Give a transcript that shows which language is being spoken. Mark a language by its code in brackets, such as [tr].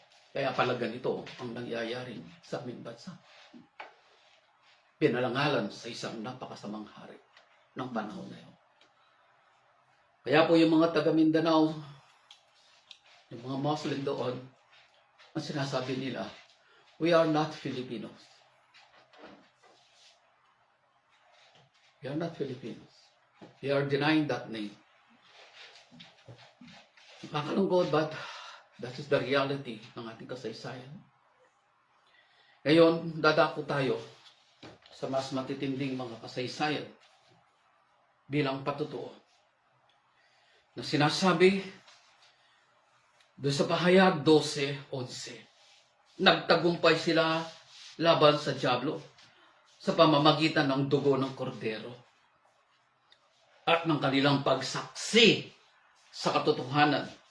[tl] Kaya pala ganito ang nangyayari sa aming bansa. Pinalangalan sa isang napakasamang hari ng panahon na yun. Kaya po yung mga taga Mindanao, yung mga Muslim doon, ang sinasabi nila, [en] we are not Filipinos. We are not Filipinos. We are denying that name. [tl] Nakakalungkot, [en] but that is the reality [tl] ng ating kasaysayan. Ngayon, dadako tayo sa mas matitinding mga kasaysayan bilang patutuo na sinasabi doon sa Pahayag 12:11. Nagtagumpay sila laban sa dyablo sa pamamagitan ng dugo ng kordero at ng kanilang pagsaksi sa katotohanan.